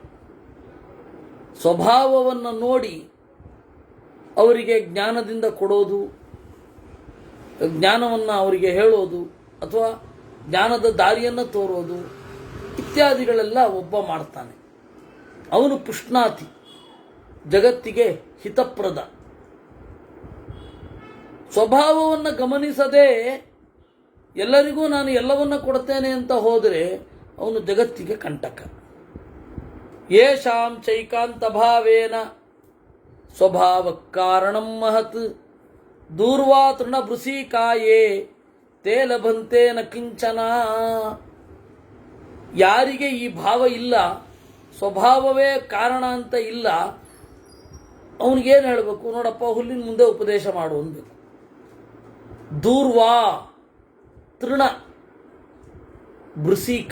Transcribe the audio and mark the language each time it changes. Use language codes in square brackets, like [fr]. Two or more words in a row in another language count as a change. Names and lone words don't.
[kn] ಸ್ವಭಾವವನ್ನು ನೋಡಿ ಅವರಿಗೆ ಜ್ಞಾನದಿಂದ ಕೊಡೋದು, ಜ್ಞಾನವನ್ನು ಅವರಿಗೆ ಹೇಳೋದು, ಅಥವಾ ಜ್ಞಾನದ ದಾರಿಯನ್ನು ತೋರೋದು ಇತ್ಯಾದಿಗಳೆಲ್ಲ ಒಬ್ಬ ಮಾಡ್ತಾನೆ. ಅವನು ಪುಷ್ಣಾತಿ, ಜಗತ್ತಿಗೆ ಹಿತಪ್ರದ. ಸ್ವಭಾವವನ್ನು ಗಮನಿಸದೆ ಎಲ್ಲರಿಗೂ ನಾನು ಎಲ್ಲವನ್ನ ಕೊಡ್ತೇನೆ ಅಂತ ಹೋದರೆ ಅವನು ಜಗತ್ತಿಗೆ ಕಂಟಕ. [sa] येषां चैकान्त भावेन स्वभाव कारणं महत् दूर्वा तृणभृसीकाये ते लभन्ते न किंचन. [kn] ಯಾರಿಗೆ ಈ ಭಾವ ಇಲ್ಲ, ಸ್ವಭಾವವೇ ಕಾರಣ ಅಂತ ಇಲ್ಲ, ಅವನಿಗೇನು ಹೇಳಬೇಕು? ನೋಡಪ್ಪ, ಹುಲ್ಲಿನ ಮುಂದೆ ಉಪದೇಶ ಮಾಡು ಅನ್ಬೇಕು. [sa] दूर्वा तृण बृसीक.